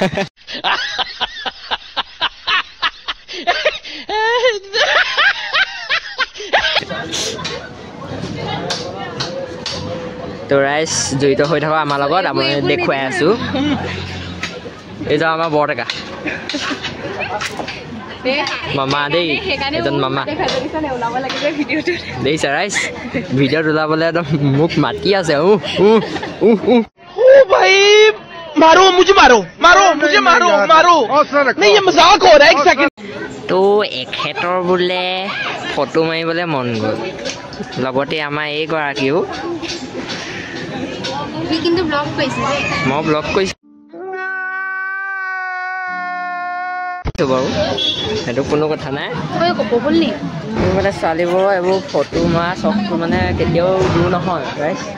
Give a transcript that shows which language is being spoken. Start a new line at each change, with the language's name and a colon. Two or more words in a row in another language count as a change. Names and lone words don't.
Assamese: তো ৰাইজ জড়িত হৈ থাকক আমাৰ লগত আমি দেখুৱাই আছোঁ এইটো আমাৰ বৰটেকা মামা দেই এজন মামা দেখিছা ৰাইজ ভিডিঅ'ত ওলাবলৈ একদম মোক মাতি আছে
Hindi: भाई मारो मुझे मारो नहीं ये मजाक हो रहा है एक सेकंड
Assamese: তো এখেতৰ বোলে ফটো মাৰিবলৈ মন গ'ল লগতে আমাৰ এইগৰাকীও কিন্তু ব্লগ কৰিছে মই ব্লগ কৰিছোঁ বাৰু সেইটো কোনো কথা নাই মানে ছোৱালীবোৰৰ এইবোৰ ফটো মৰা চখটো মানে কেতিয়াও দূৰ নহয় ৰাইজ